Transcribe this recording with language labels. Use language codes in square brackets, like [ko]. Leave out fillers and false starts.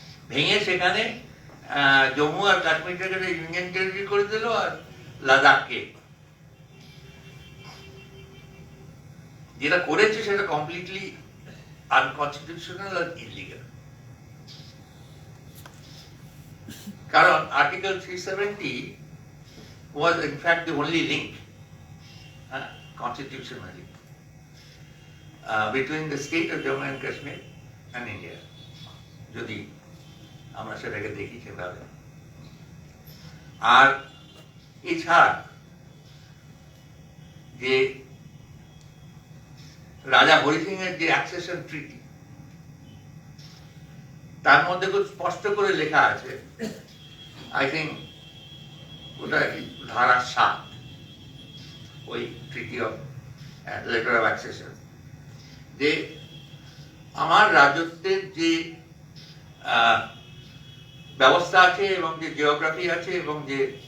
[bn] ভেঙে সেখানে জম্মু আর কাশ্মীরটাকে union territory করে দিল, আর লাদাখকে যেটা করেছে সেটা কমপ্লিটলি আনকনস্টিটিউশনাল আর ইলিগাল। কারণ article [en] 370 was in fact the only link constitutionally between the state of Jammu and Kashmir and India, [bn] যদি আমরা সেটাকে দেখি সেভাবে। আর এছাড়া যে রাজা হরি সিং এর যে অ্যাকসেশন ট্রিটি, তার মধ্যে খুব স্পষ্ট করে লেখা আছে, আই থিঙ্ক ওটা ধারা 7, ওই ট্রিটি অফ লেটার অফ অ্যাকসেশন, যে আমার রাজত্বের যে ব্যবস্থা আছে এবং যে জিওগ্রাফি আছে এবং যে